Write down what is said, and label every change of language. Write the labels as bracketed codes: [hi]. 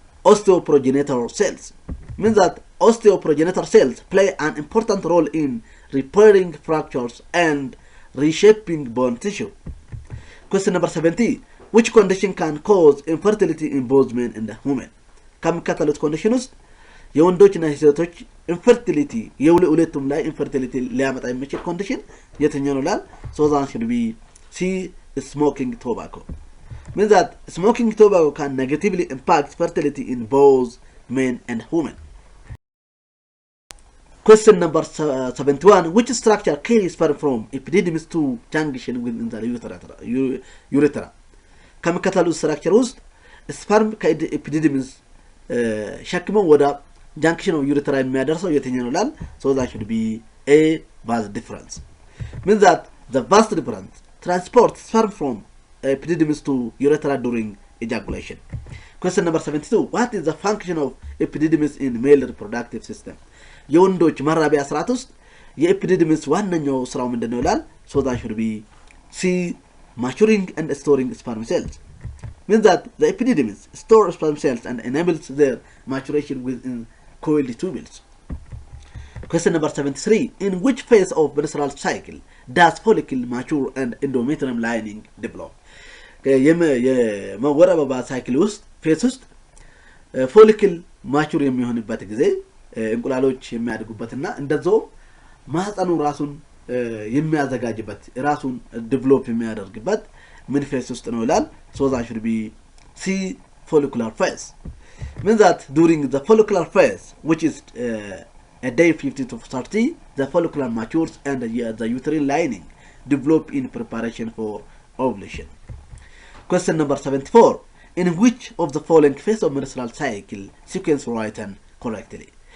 [en] osteoprogenitor cells. Means that osteoprogenitor cells play an important role in repairing fractures and reshaping bone tissue. Question number 70. Which condition can cause infertility in both men and women? [am] ከሚከተሉት ኮንዲሽን ውስጥ የወንዶችና የሴቶች ኢንፈርቲሊቲ የሁለቱም ላይ ኢንፈርቲሊቲ ሊያመጣ የሚችል ኮንዲሽን የትኛው ነው ይላል? [en] So that should be C. smoking tobacco. Means that smoking tobacco can negatively impact fertility in both men and women. Question number 71. Which structure carries sperm from epididymis to junction within the urethra? [am] ከሚከተሉት ስትራክቸር ውስጥ ስፐርም ከኤፒዲዲሚስ ሸክመው ወደ ጃንክሽን ኦፍ ዩሬትራ የሚያደርሰው የትኛው ነው ይላል? [en] So that should be A. vas deferens. Means that the vas deferens transports sperm from epididymis to urethra during ejaculation. Question number 72. What is the function of epididymis in male reproductive system? [am] የወንዶች መራቢያ ስርዓት ውስጥ የኤፒዲዲሚስ ዋነኛው ስራው ምንድነው ይላል? [en] So that should be C. maturing and storing sperm cells. Means that the epididymis store sperm cells and enables their maturation within coiled tubules. Question number 73. In which phase of menstrual cycle does follicle mature and endometrium lining develop? [am] የመወረበባ ሳይክል ውስጥ ፌስ ውስጥ ፎሊክል ማቹር የሚሆንበት ጊዜ እንቁላሎች የሚያድጉበትና እንደዛው ማህፀኑ ራሱን የሚያዘጋጅበት ራሱን ዲቨሎፕ የሚያደርግበት ምን ፌስ ውስጥ ነው ይላል። [en] So that should be C, follicular phase. Means that during the follicular phase, which is a day 15 to 30, the follicular matures and the uterine lining develop in preparation for ovulation. Question number 74. In which of the following phase of menstrual cycle sequence written correctly?